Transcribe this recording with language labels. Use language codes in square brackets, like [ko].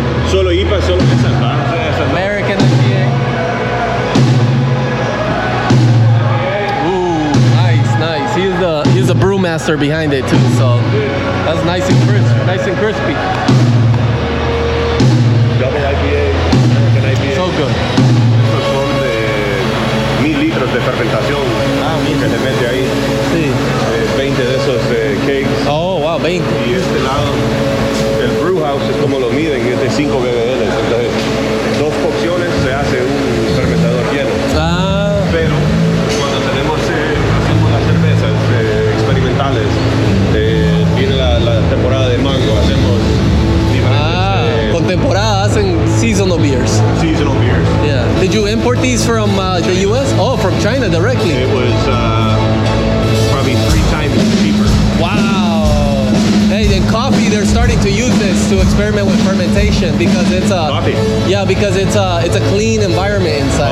[es] Solo IPA, solo esas, ¿va? [en] American IPA. Ooh, nice. He's the brewmaster behind it too. So that's nice and crispy. Double IPA, American IPA. So good. [es] Estos son de 1000 litros de fermentación que se mete ahí. Sí. 20 de esos kegs. [en] Oh, wow, 20. [es] Y este lado, el brew house es como lo miden, es de 5 bbl. Entonces, 2 cocciones se hace un fermentador lleno. Pero cuando hacemos las cervezas experimentales, viene la temporada de mango, hacemos diferentes Con temporada hacen [en] seasonal beers. seasonal beers. Yeah. Did you import these from the U.S.? Oh, from China directly. It was probably 3 times cheaper. Wow. Hey, in coffee, they're starting to use this to experiment with fermentation because it's Coffee? Yeah, because it's a clean environment inside.